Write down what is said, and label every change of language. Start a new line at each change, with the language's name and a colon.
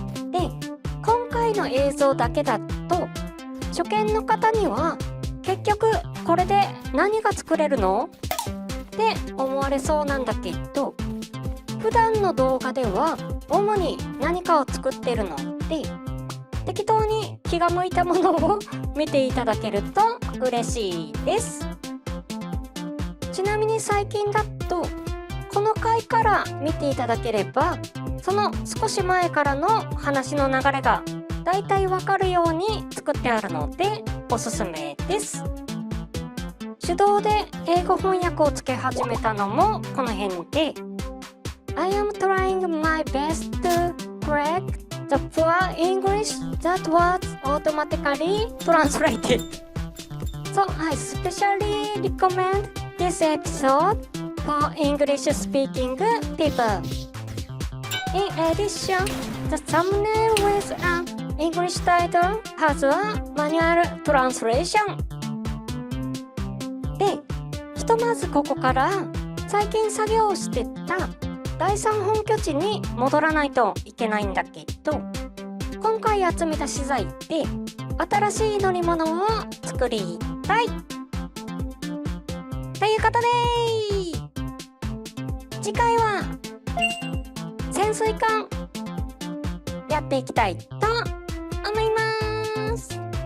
Japanese: で、今回の映像だけだと初見の方には結局これで何が作れるのって思われそうなんだけど、普段の動画では主に何かを作ってるので適当に気が向いたものを見ていただけると嬉しいです。ちなみに最近だとこの回から見ていただければその少し前からの話の流れがだいたいわかるように作ってあるのでおすすめです。手動で英語翻訳をつけ始めたのもこの辺で
English: I am trying my best to correct the poor English that was automatically translated. So I specially recommend this episode for English speaking people. In addition, the thumbnail with an English title has a manual translation.
Japanese: で、ひとまずここから最近作業してた第三本拠地に戻らないといけないんだけど、今回集めた資材で新しい乗り物を作りたいということで次回は潜水艦やっていきたいと思います。